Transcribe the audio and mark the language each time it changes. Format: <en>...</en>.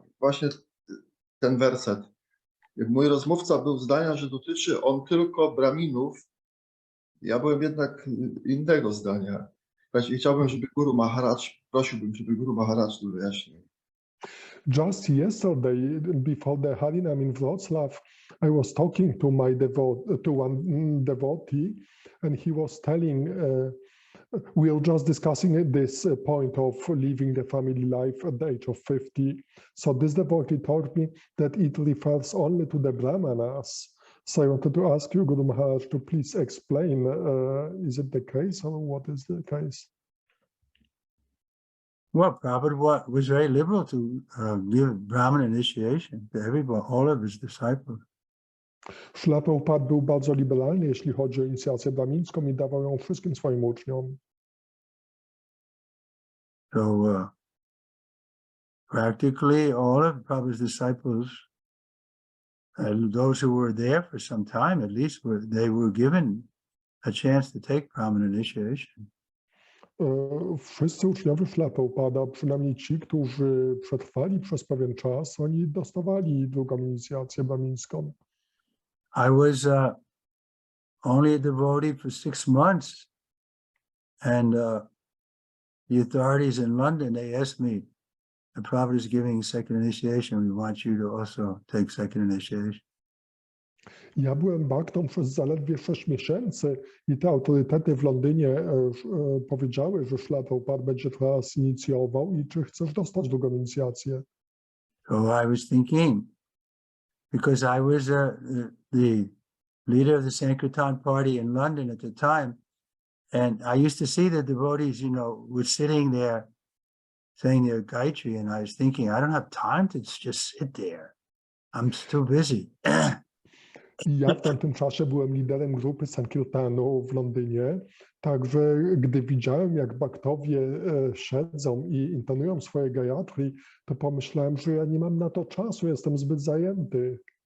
<pl>Właśnie ten werset. Mój rozmówca był zdania, że dotyczy on tylko braminów. Ja byłem jednak innego zdania. I chciałbym, żeby Guru Maharaj, prosiłbym, żeby Guru Maharaj to wyjaśnił.</pl> <en>Just yesterday, before the Harinam in Wrocław, I was talking to one devotee, and he was telling, we were just discussing this point of leaving the family life at the age of 50. So this devotee told me that it refers only to the Brahmanas. So I wanted to ask you, Guru Maharaj, to please explain, is it the case or what is the case? Well, Prabhupada was very liberal to give Brahman initiation to everybody, all of his disciples.</en> <pl>Śrila Prabhupada był bardzo liberalny, jeśli chodzi o inicjację brahmińską i dawał ją wszystkim swoim uczniom.</pl> <en>So practically all of Prabhupada's disciples, those who were there for some time at least, they were given a chance to take Brahman initiation.</en> <pl>Wszyscy uczniowie Śrila Prabhupada, przynajmniej ci, którzy przetrwali przez pewien czas, oni dostawali drugą inicjację brahmińską.</pl> <en>I was only a devotee for 6 months, and the authorities in London, they asked me, the Prabhupada is giving second initiation. We want you to also take second initiation.</en> <pl>Ja byłem baktą przez zaledwie 6 miesięcy i te autorytety w Londynie powiedziały, że Śrila Prabhupada będzie teraz inicjował i czy chcesz dostać drugą inicjację.</pl> <en>So I was thinking, because I was the leader of the Sankirtan party in London at the time, and I used to see the devotees, you know, were sitting there saying their Gayatri, and I was thinking, I don't have time to just sit there. I'm too busy.</en> <pl>I ja w tamtym czasie byłem liderem grupy Sankirtanu w Londynie, także gdy widziałem, jak baktowie siedzą i intonują swoje Gayatri, to pomyślałem, że ja nie mam na to czasu, jestem zbyt zajęty.</pl>